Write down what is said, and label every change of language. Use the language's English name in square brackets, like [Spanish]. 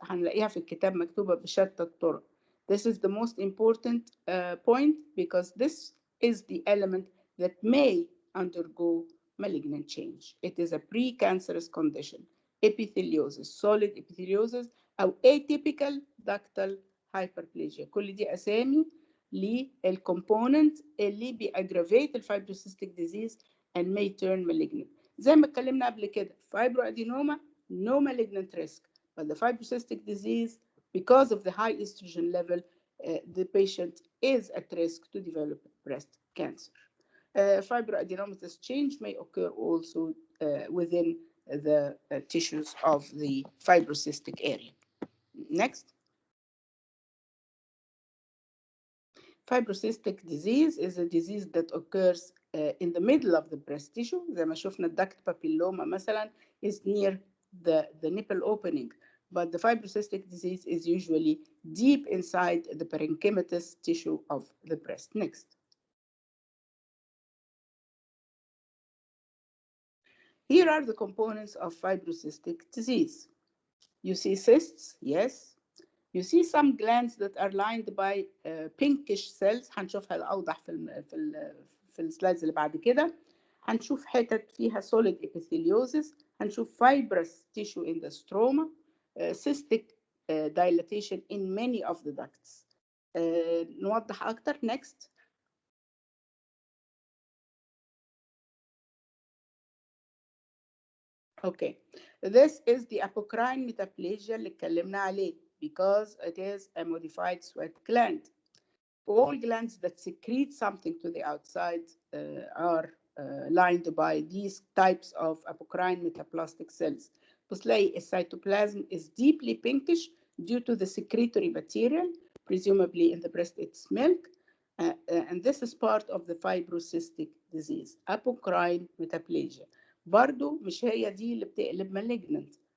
[Arabic] هنلاقيها في الكتاب مكتوبة بشتى الطرق. [English] This is the most important point because this is the element that may undergo malignant change. It is a precancerous condition. Epitheliosis, solid epitheliosis أو atypical ductal hyperplasia. [Arabic] كل دي أسامي للcomponent اللي بيأجرافيت الفايبروسيستيك disease [English] and may turn malignant. [Arabic] زي ما اتكلمنا قبل كده [English] fibroadenoma no malignant risk, but the fibrocystic disease, because of the high estrogen level, the patient is at risk to develop breast cancer. Fibroadenomatous change may occur also within the tissues of the fibrocystic area. Next. Fibrocystic disease is a disease that occurs in the middle of the breast tissue. [Arabic] زي ما شفنا [English] duct papilloma مثلا is near the nipple opening, but the fibrocystic disease is usually deep inside the parenchymatous tissue of the breast. Next. Here are the components of fibrocystic disease. You see cysts, yes. You see some glands that are lined by pinkish cells. [Arabic] هنشوفها الأوضح في السلايدز اللي بعد كده. هنشوف حتت فيها solid epitheliosis. [English] هنشوف fibrous tissue in the stroma, cystic dilatation in many of the ducts. [Arabic] نوضح أكتر. Next. [English] Okay. This is the apocrine metaplasia [Arabic] اللي اتكلمنا عليه [English] because it is a modified sweat gland. All glands that secrete something to the outside are lined by these types of apocrine metaplastic cells. بتلاقي cytoplasm is deeply pinkish due to the secretory material, presumably in the breast it's milk, and this is part of the fibrocystic disease, apocrine metaplasia. [Arabic] برضو مش هي دي اللي بتقلب malignant.